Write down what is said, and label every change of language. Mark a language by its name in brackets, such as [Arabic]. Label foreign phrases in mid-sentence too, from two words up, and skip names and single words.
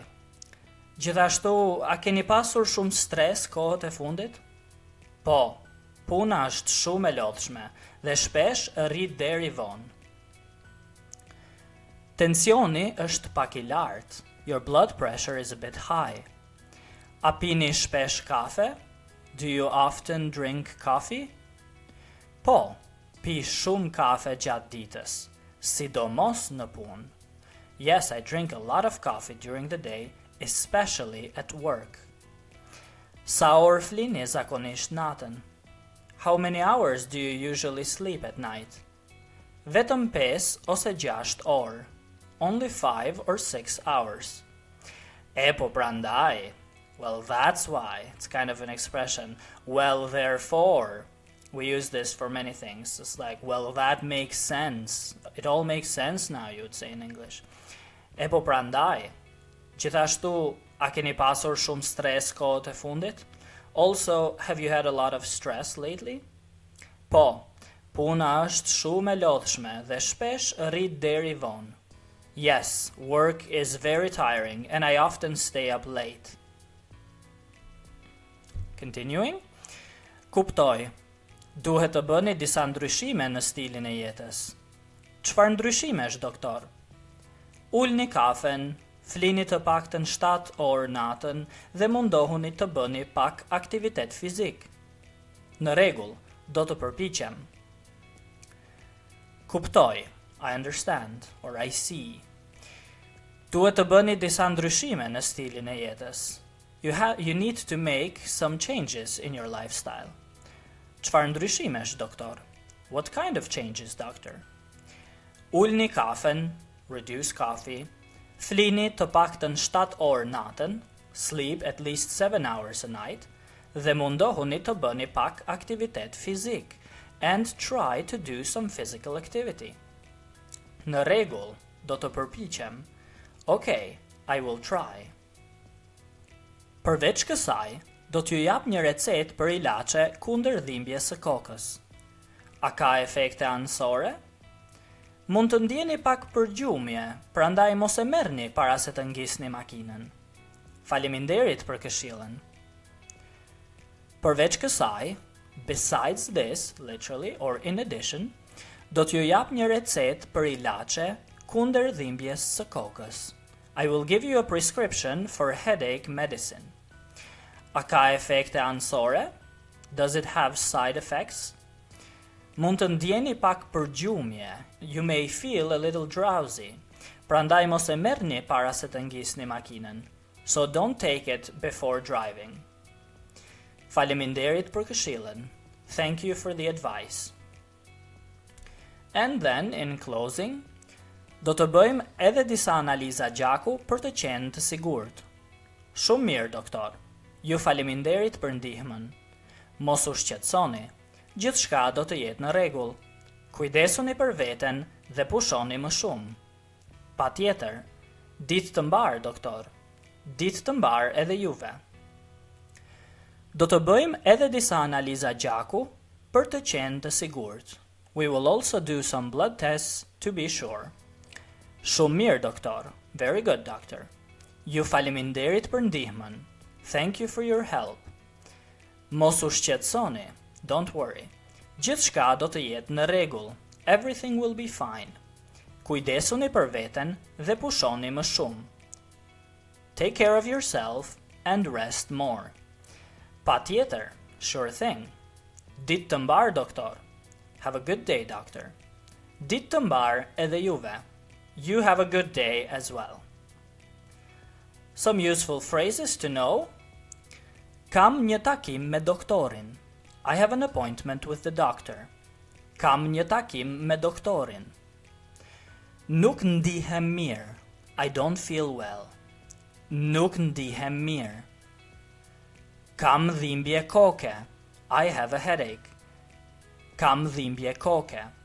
[Albanian] Gjithashtu, a keni pasur shumë stres kohët e fundit? Po, puna është shumë e lodhshme dhe shpesh rrit deri vonë. Tensioni është pak I lartë. [English] Your blood pressure is a bit high. [Albanian] A pini shpesh kafe? [English] Do you often drink coffee? [Albanian] Po, pi shumë kafe gjatë ditës, sidomos në punë. [English] Yes, I drink a lot of coffee during the day, especially at work. [Albanian] Sa orë flini zakonisht natën? [English] How many hours do you usually sleep at night? [Albanian] Vetëm 5 ose 6 orë. [English] Only 5 or 6 hours. [Albanian] E po prandaj. [English] Well, that's why. It's kind of an expression. Well, therefore. We use this for many things. It's like, well, that makes sense. It all makes sense now, you would say in English. [Albanian] E po prandaj. Gjithashtu, a keni pasur shumë stres kohët e fundit? [English] Also, have you had a lot of stress lately? [Albanian] Po, puna është shumë e lodhshme dhe shpesh rrit deri vonë. [English] Yes, work is very tiring and I often stay up late. Continuing. [Albanian] Kuptoj. Duhet të bëni disa ndryshime në stilin e jetës. Çfarë ndryshimesh, doktor? Ulni kafen, flini të paktën 7 orë natën dhe mundohuni të bëni pak aktivitet fizik. Në rregull, do të përpiqem. Kuptoj. [English] I understand or I see. [Albanian] Duhet të bëni disa ndryshime në stilin e jetës. [English] You need to make some changes in your lifestyle. [Albanian] Çfarë ndryshimesh, doktor? [English] What kind of changes, doctor? [Albanian] Ulni kafen, [English] reduce coffee. [Albanian] Flini të paktën 7 orë natën, [English] sleep at least 7 hours a night, [Albanian] dhe mundohuni të bëni pak aktivitet fizik, [English] and try to do some physical activity. [Albanian] Në rregull, do të përpiqem. [English] Okay, I will try. [Albanian] Përveç kësaj, do t'ju jap një recetë për ilaçe kundër dhimbjes së kokës. A ka efekte anësore? Mund të ndjeni pak përgjumje, prandaj mos e merrni para se të ngisni makinën. Faleminderit për këshillën. Përveç kësaj, [English] besides this, literally or in addition, [Albanian] do t'ju jap një recetë për ilaçe kundër dhimbjes së kokës. [English] I will give you a prescription for headache medicine. [Albanian] A ka efekte anësore? [English] Does it have side effects? [Albanian] Mund të ndjeni pak përgjumje. [English] You may feel a little drowsy. [Albanian] Prandaj mos e merrni para se të ngisni makinën. [English] So don't take it before driving. [Albanian] Faleminderit për këshillën. [English] Thank you for the advice. And then, in closing, [Albanian] do të bëjmë edhe disa analiza gjaku për të qenë të sigurt. Shumë mirë, doktor. Ju faleminderit për ndihmën. Mos u shqetësoni. Gjithçka do të jetë në rregull. Kujdesuni për veten dhe pushoni më shumë. Patjetër. Ditë të mbar, doktor. Ditë të mbar edhe juve. Do të bëjmë edhe disa analiza gjaku për të qenë të sigurt. [English] We will also do some blood tests to be sure. [Albanian] Shumë mirë, doktor. [English] Very good, doctor. [Albanian] Ju faleminderit për ndihmën. [English] Thank you for your help. [Albanian] Mos u shqetësoni. [English] Don't worry. [Albanian] Gjithçka do të jetë në rregull. [English] Everything will be fine. [Albanian] Kujdesuni për veten dhe pushoni më shumë. [English] Take care of yourself and rest more. Patjetër, sure thing. [Albanian] Ditë të mbar, doktor. [English] Have a good day, doctor. [Albanian] Ditë të mbar edhe juve. [English] You have a good day as well. Some useful phrases to know. [Albanian] Kam një takim me doktorin. [English] I have an appointment with the doctor. [Albanian] Kam një takim me doktorin. Nuk ndihem mirë. [English] I don't feel well. [Albanian] Nuk ndihem mirë. Kam dhimbje koke. [English] I have a headache. [Albanian] Kam dhimbje koke.